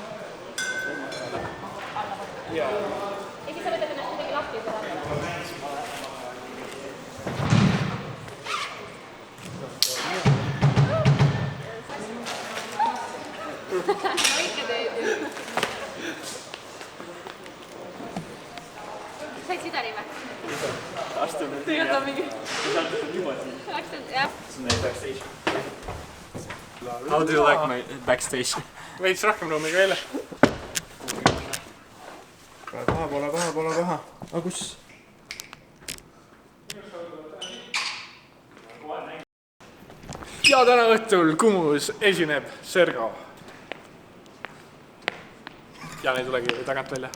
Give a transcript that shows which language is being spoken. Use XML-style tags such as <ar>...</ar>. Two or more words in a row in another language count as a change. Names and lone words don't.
<et>Ja siis sa võtad ennast midagi lahti ja seda no ikka teed ju. Said sidari või? Astume. Tegelikult on mingi... Astume juba siin. Jah. See on meie backstage.</et> <en>How do you like my backstage?</en> <et>Veits rohkem ruumi ka jälle. Pole paha. Aga kus? Ja täna õhtul Kumus esineb Sergo. Ja ei tulegi tagant välja.</et>